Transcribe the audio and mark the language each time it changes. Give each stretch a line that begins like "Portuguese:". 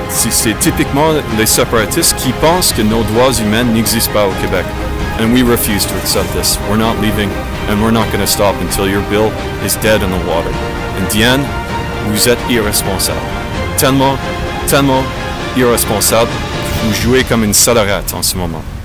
French: C'est typiquement les séparatistes qui pensent que nos droits humains n'existent pas au Québec.
English: And we refuse to accept this. We're not leaving, and we're not going to stop until your bill is dead in the water.
French: And Diane, vous êtes irresponsable. Tellement, tellement irresponsable. Vous jouez comme une salariate en ce moment.